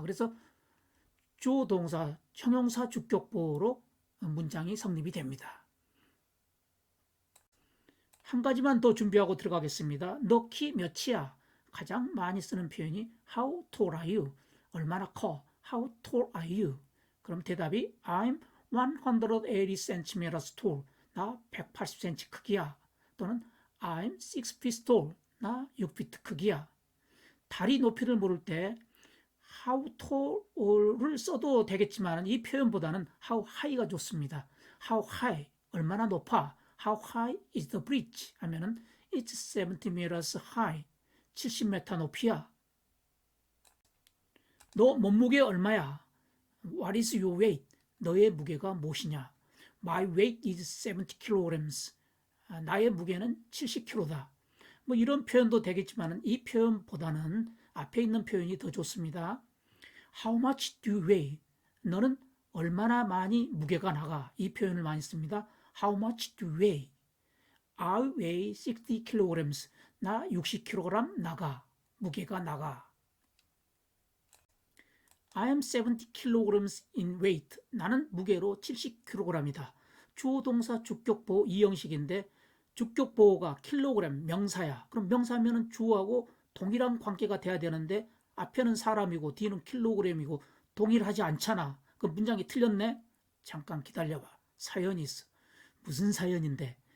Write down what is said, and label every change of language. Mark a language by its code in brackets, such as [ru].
[ko] 그래서 주어 동사 형용사 주격보로 문장이 성립이 됩니다. 한 가지만 더 준비하고 들어가겠습니다. 너 키 몇이야? 가장 많이 쓰는 표현이 [en] How tall are you? [ko] 얼마나 커? [en] How tall are you? [ko] 그럼 대답이 [en] I'm 180cm tall. [ko] 나 180cm 크기야. 또는 [en] I'm 6 feet tall. [ko] 나 6피트 크기야. 다리 높이를 물을 때 how tall을 써도 되겠지만 이 표현보다는 how high가 좋습니다. [en] how high, [ko] 얼마나 높아? [en] How high is the bridge? [ko] 하면은 [en] it's 70 meters high. [ko] 70m 높이야. 너 몸무게 얼마야? [en] What is your weight? [ko] 너의 무게가 무엇이냐? [en] My weight is 70 kilograms. [ko] 나의 무게는 70kg다. 뭐 이런 표현도 되겠지만 이 표현보다는 앞에 있는 표현이 더 좋습니다. [en] How much do you weigh? [ko] 너는 얼마나 많이 무게가 나가? 이 표현을 많이 씁니다. [en] How much do you weigh? I weigh 60 kilograms. [ko] 나 60kg 나가. 무게가 나가. [en] I am 70 kilograms in weight. [ko] 나는 무게로 70kg이다. 주어 동사 주격보호 이 형식인데 주격보호가 킬로그램 명사야. 그럼 명사면은 주어하고 동일한 관계가 돼야 되는데 앞에는 사람이고 뒤는 킬로그램이고 동일하지 않잖아. 그 문장이 틀렸네? 잠깐 기다려봐. 사연이 있어. 무슨 사연인데?